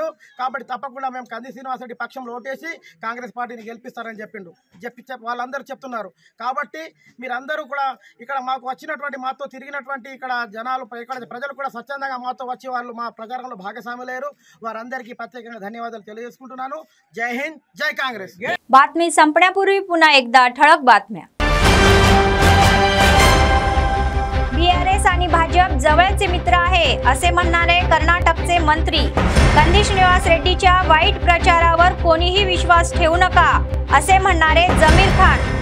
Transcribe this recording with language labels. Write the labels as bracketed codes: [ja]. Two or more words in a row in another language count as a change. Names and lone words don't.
[te] కాబట్టి తప్పకుండా మేము కంది శ్రీనివాసరెడ్డి పక్షంలో ఓటేసి కాంగ్రెస్ పార్టీని గెలిపిస్తారని వాళ్ళందరూ చెప్తున్నారు. కాబట్టి మీరందరూ కూడా ఇక్కడ మాకు వచ్చినటువంటి మాతో తిరిగినటువంటి ఇక్కడ జనాలు ఇక్కడ ప్రజలు కూడా స్వచ్ఛందంగా మాతో వచ్చి వాళ్ళు మా ప్రచారంలో భాగస్వాములయ్యారు. వారందరికీ ప్రత్యేకంగా ధన్యవాదాలు తెలియజేసుకుంటున్నాను. [mr] जय हिंद, जय काँग्रेस. बातमी संपण्यापूर्वी पुन्हा एकदा ठळक बातम्या. बीआरएस आणि भाजप जवळचे मित्र आहे असे म्हणणारे कर्नाटकचे मंत्री कंदी श्रीनिवास रेड्डीच्या वाईट प्रचारावर कोणीही विश्वास ठेवू नका असे म्हणणारे जमीर खान.